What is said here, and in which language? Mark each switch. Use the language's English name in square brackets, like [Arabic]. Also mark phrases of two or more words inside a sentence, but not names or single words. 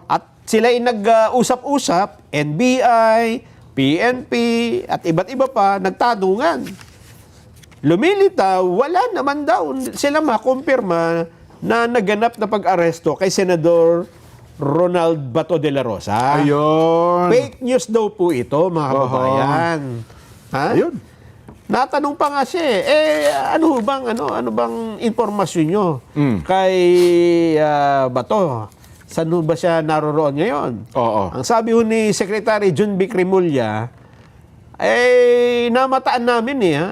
[Filipino] At sila ay nag-usap-usap, NBI, PNP, at iba't iba pa, nagtanungan. Lumilitaw, wala naman daw sila makumpirma na naganap na pag-aresto kay Senador Ronald Bato de la Rosa. Ayun. [English] Fake news [Filipino] daw po ito, mga kababayan. Ha? Ayun. Natanong pa nga siya ano bang impormasyon nyo kay Bato? Saan ba siya naroroon ngayon? Oo. Ang sabi ho ni Secretary Jun Vic Remulla, namataan namin ha?